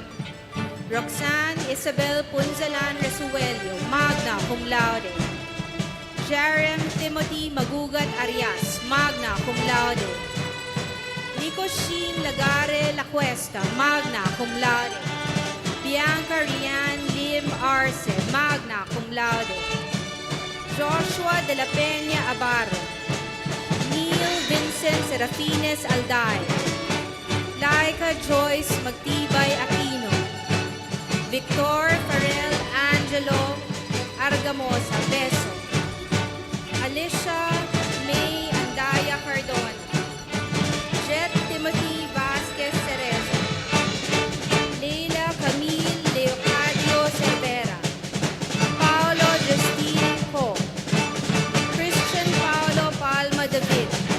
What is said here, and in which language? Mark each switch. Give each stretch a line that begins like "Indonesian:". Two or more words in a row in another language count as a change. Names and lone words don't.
Latin: Roxanne Isabel Punzalan Resuelio, magna cum laude. Jerem Timothy Magugat Arias, magna cum laude. Nico Sheen Lagare La Cuesta, magna cum laude. Bianca Rian Lim Arce, magna cum laude. Joshua de la Peña Abarro, Neil Vincent Serafines Alday, Laika Joyce Magtibay Aquino, Victor Farel Angelo Argamosa Beso, Alicia May Andaya Cardona, Jet Timothy Vasquez Cerezo, Leila Camille Leocadio Cervera, Paolo Justine Co, Christian Paolo Palma David,